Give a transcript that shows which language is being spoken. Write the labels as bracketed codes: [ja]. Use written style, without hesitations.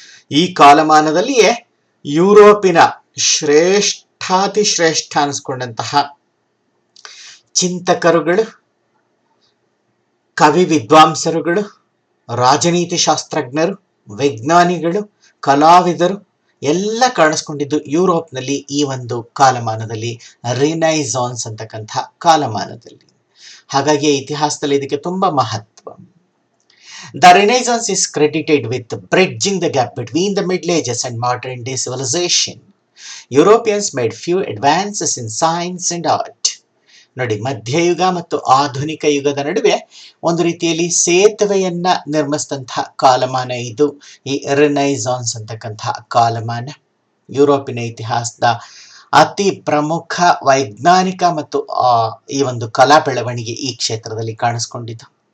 [kn] ಈ ಕಾಲಮಾನದಲ್ಲಿಯೇ ಯುರೋಪಿನ ಶ್ರೇಷ್ಠಾತಿ ಶ್ರೇಷ್ಠ ಅನಿಸ್ಕೊಂಡಂತಹ ಚಿಂತಕರುಗಳು, ಕವಿ ವಿದ್ವಾಂಸರುಗಳು, ರಾಜನೀತಿ ಶಾಸ್ತ್ರಜ್ಞರು, ವಿಜ್ಞಾನಿಗಳು, ಕಲಾವಿದರು ಎಲ್ಲ ಕಾಣಿಸ್ಕೊಂಡಿದ್ದು ಯುರೋಪ್ನಲ್ಲಿ ಈ ಒಂದು ಕಾಲಮಾನದಲ್ಲಿ, ರಿನೈಸಾನ್ಸ್ ಅಂತಕ್ಕಂಥ ಕಾಲಮಾನದಲ್ಲಿ. ಹಾಗಾಗಿ ಇತಿಹಾಸದಲ್ಲಿ ಇದಕ್ಕೆ ತುಂಬಾ ಮಹತ್ವ. [en] The Renaissance is credited with bridging the gap between the Middle Ages and modern day civilization. Europeans made few advances in science and art. [kn] ನೋಡಿ, ಮಧ್ಯಯುಗ ಮತ್ತು ಆಧುನಿಕ ಯುಗದ ನಡುವೆ ಒಂದು ರೀತಿಯಲ್ಲಿ ಸೇತುವೆಯನ್ನ ನಿರ್ಮಿಸಿದಂತಹ ಕಾಲಮಾನ ಇದು ಈ ರಿನೈಸಾನ್ಸ್ ಅಂತಕ್ಕಂತಹ ಕಾಲಮಾನ. ಯುರೋಪಿನ ಇತಿಹಾಸದ ಅತಿ ಪ್ರಮುಖ ವೈಜ್ಞಾನಿಕ ಮತ್ತು ಈ ಒಂದು ಕಲಾ ಬೆಳವಣಿಗೆ ಈ ಕ್ಷೇತ್ರದಲ್ಲಿ ಕಾಣಿಸ್ಕೊಂಡಿದ್ದು.